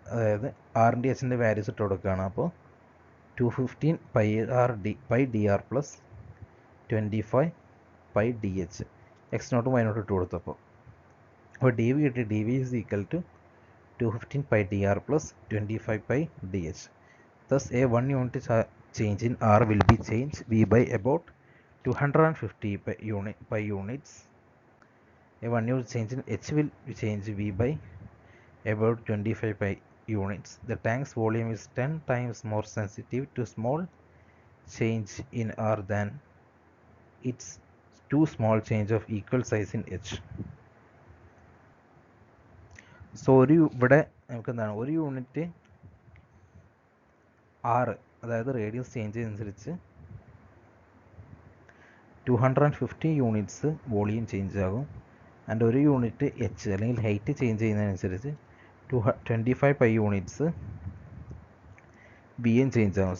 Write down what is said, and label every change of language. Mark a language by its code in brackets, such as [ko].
[ml] അതായത് ആറിൻ്റെ എച്ചിൻ്റെ വാല്യൂസ് ഇട്ട് കൊടുക്കുകയാണ്. അപ്പോൾ 215 pi D R plus 25 pi D H X നോട്ടും Y നോട്ടും ഇട്ട് കൊടുത്തപ്പോൾ അപ്പോൾ ഡി വി കിട്ടി. D V is equal to 215 [en] pi dr plus 25 pi dh. Thus, a 1 unit change in R will be changed V by about 250 pi units. A 1 unit change in H will be changed V by about 25 pi units. The tank's volume is 10 times more sensitive to small change in R than its two small change of equal size in H. [ml] So ഇവിടെ നമുക്ക് എന്താണ് ഒരു unit ആറ് അതായത് radius change ചെയ്യുന്നതനുസരിച്ച് 250 units volume change ആകും. And ഒരു unit H അല്ലെങ്കിൽ height change ചെയ്യുന്നതിനനുസരിച്ച് 25 pi units B M change ആകും.